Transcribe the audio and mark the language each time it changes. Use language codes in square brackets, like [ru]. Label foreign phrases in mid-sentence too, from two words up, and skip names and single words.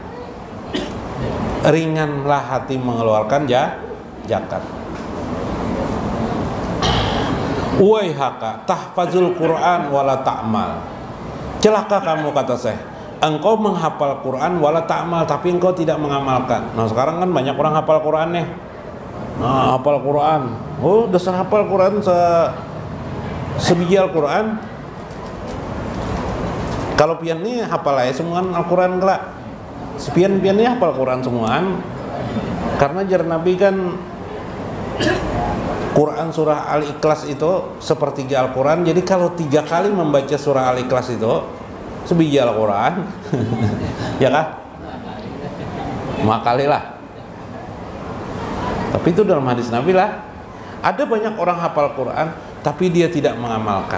[id] Ringanlah hati mengeluarkan zakat. [ar] ويحك تحفظ القرآن ولا تعمل. [id] Celaka kamu, kata Syekh, engkau menghafal Quran [ar] ولا تعمل, [id] tapi engkau tidak mengamalkan. Nah sekarang kan banyak orang hafal Quran nih. Nah hafal Quran, oh dasar hafal Quran sebiji Al-Quran. [bjn] Kalau pian nih hafal aja semuaan Al-Quran kelak. Sepian nih hafal Quran semuaan. [id] Karena jar Nabi kan Quran surah Al-Ikhlas itu sepertiga Al-Quran. Jadi kalau 3 kali membaca surah Al-Ikhlas itu sebiji Al-Quran. [bjn] Ya kah? Makali lah. [id] Tapi itu dalam hadis Nabi lah. Ada banyak orang hafal Quran tapi dia tidak mengamalkan.